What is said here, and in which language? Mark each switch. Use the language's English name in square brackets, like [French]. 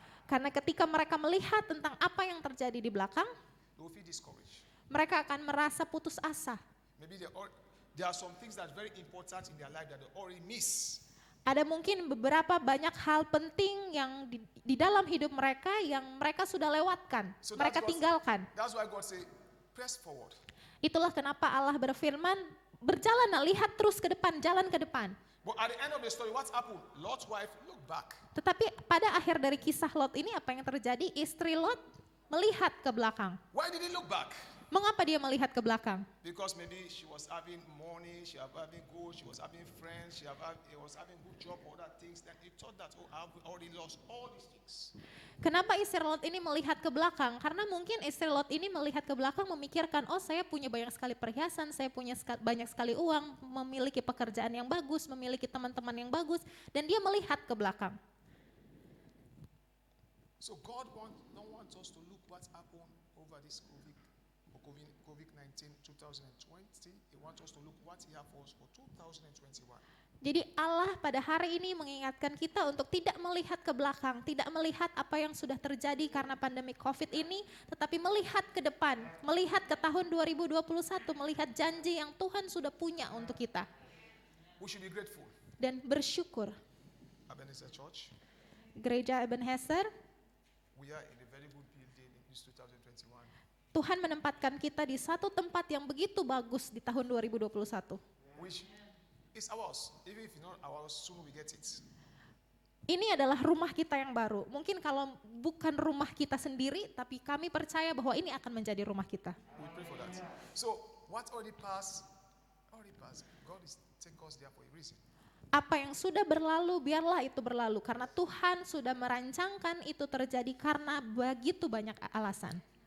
[Indonesian] karena ketika mereka melihat tentang apa yang terjadi di belakang, [English] they will feel discouraged. [Indonesian] mereka akan merasa putus asa. [English] Maybe there are some things that are very important in their life that they already miss. [Indonesian] Ada mungkin beberapa banyak hal penting yang di dalam hidup mereka yang mereka sudah lewatkan, [English] So [Indonesian] mereka tinggalkan. [English] That's why God say, press forward. [Indonesian] Itulah kenapa Allah berfirman, berjalanlah, lihat terus ke depan, jalan ke depan. [English] But at the end of the story, what happened? Lot's wife looked back. [Indonesian] Tetapi pada akhir dari kisah Lot ini apa yang terjadi? Istri Lot melihat ke belakang. [English] Why did he look back? [Indonesian] Mengapa dia melihat ke belakang? [English] Because maybe she was having money, she was having gold, she was having friends, she was having good job, all that things. Then he thought that, oh, I've already lost all these things. [Indonesian] Kenapa istri Lot ini melihat ke belakang? Karena mungkin istri Lot ini melihat ke belakang memikirkan, oh saya punya banyak sekali perhiasan, saya punya banyak sekali uang, memiliki pekerjaan yang bagus, memiliki teman-teman yang bagus, dan dia melihat ke belakang. [English] So God don't want us to look what happened over this COVID-19 2020. He wants us to look what he has for us for 2021. [Indonesian] Jadi Allah pada hari ini mengingatkan kita untuk tidak melihat ke belakang, tidak melihat apa yang sudah terjadi karena pandemi COVID ini, tetapi melihat ke depan, melihat ke tahun 2021, melihat janji yang Tuhan sudah punya untuk kita. [English] We should be grateful. [Indonesian] Dan bersyukur. [English] Ebenezer Church, [Indonesian] Gereja Ebenezer, [English] we are in a very good building in this 2021. [Indonesian] Tuhan menempatkan kita di satu tempat yang begitu bagus di tahun 2021. [English] Which is ours. Even if it's not ours, soon we get it. [Indonesian] Ini adalah rumah kita yang baru. Mungkin kalau bukan rumah kita sendiri, tapi kami percaya bahwa ini akan menjadi rumah kita. [English] We pray for that. So what already passed, God is taking us there for a reason. [Indonesian] Apa yang sudah berlalu, biarlah itu berlalu. Karena Tuhan sudah merancangkan itu terjadi karena begitu banyak alasan.